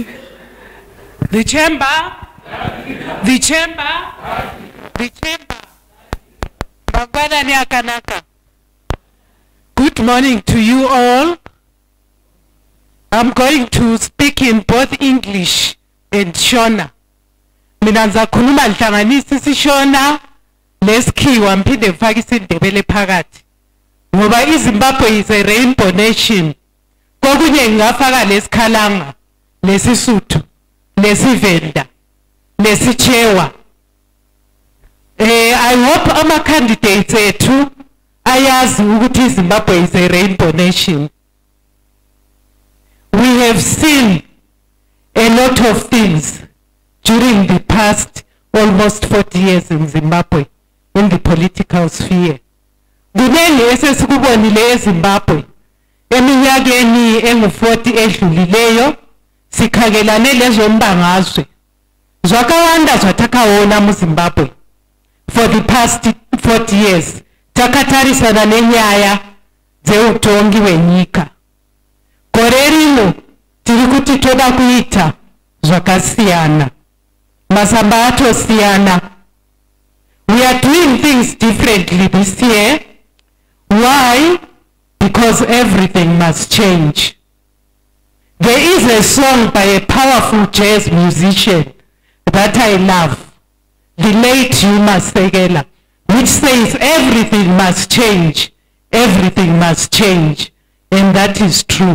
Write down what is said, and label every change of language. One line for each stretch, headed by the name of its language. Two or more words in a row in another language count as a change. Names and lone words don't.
English: The chamber. The chamber. The chamber. Good morning to you all. I'm going to speak in both English and Shona.
North Ndebele: Mina ngizakhuluma nhlanganisa isiShona nesikhiwa mphinde ngifake isiNdebele phakathi. Ngoba iZimbabwe
English: is a rainbow nation.
North Ndebele: Kokunye ngingafaka lesikhalanga, lesisuthu, lesivenda, lesichewa.
English: I hope
North Ndebele: ama candidates ethu ayazi ukuthi iZimbabwe
English: is a rainbow nation. We have seen a lot of things during the past almost 40 years in Zimbabwe in the political sphere.
North Ndebele: Kunengi esesikubonile eZimbabwe eminyakeni engu-40 edlulileyo sikhangelane lezombangazwe.
Shona: Zwakawanda zvatakawona muZimbabwe
English: for the past 40 years
Shona: takatarisana nenyaya dzeutongi hwenyika. Gore rino tiri kuti toda kuita zvakasiyana, masamba atosiyana.
English: We are doing things differently this year. Why? Because everything must change. There is a song by a powerful jazz musician that I love, the late Yuma Segela, which says everything must change, everything must change, and that is true.